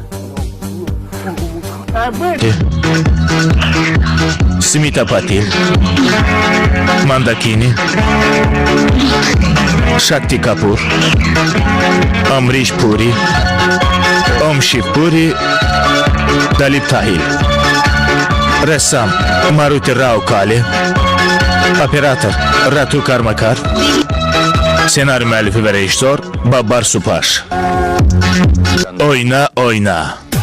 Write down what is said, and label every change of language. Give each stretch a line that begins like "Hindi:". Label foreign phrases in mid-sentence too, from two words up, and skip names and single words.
Azerbaijani: Smita Patil, Mandakini, Shakti Kapoor, Amrish Puri, Om Shiv Puri, Dalip Tahil, Ressam Maruti Rao Kale, Operator Ratu Karmakar, Senaryo müəllifi ve rejissor Babbar Supaş. Oyna oyna.